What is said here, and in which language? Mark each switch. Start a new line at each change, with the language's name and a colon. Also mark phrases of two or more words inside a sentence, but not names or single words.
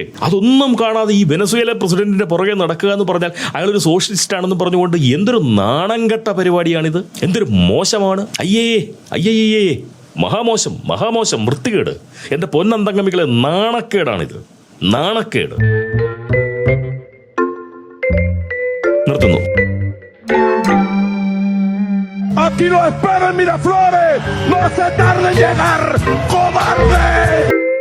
Malayalam: അതൊന്നും കാണാതെ ഈ വെനസ്വേല പ്രസിഡന്റിന്റെ പുറകെ നടക്കുക എന്ന് പറഞ്ഞാൽ അയാളൊരു സോഷ്യലിസ്റ്റ് ആണെന്ന് പറഞ്ഞുകൊണ്ട് എന്തൊരു നാണംകെട്ട പരിപാടിയാണിത്. എന്തൊരു മോശമാണ്. അയ്യേ മഹാമോശം വൃത്തികേട്. എന്റെ പൊന്നന്തംഗമികളെ, നാണക്കേടാണിത്, നാണക്കേട്. നിർത്തുന്നു.
Spanish: Aquí lo espera en Miraflores. No se tarde en llegar, cobarde.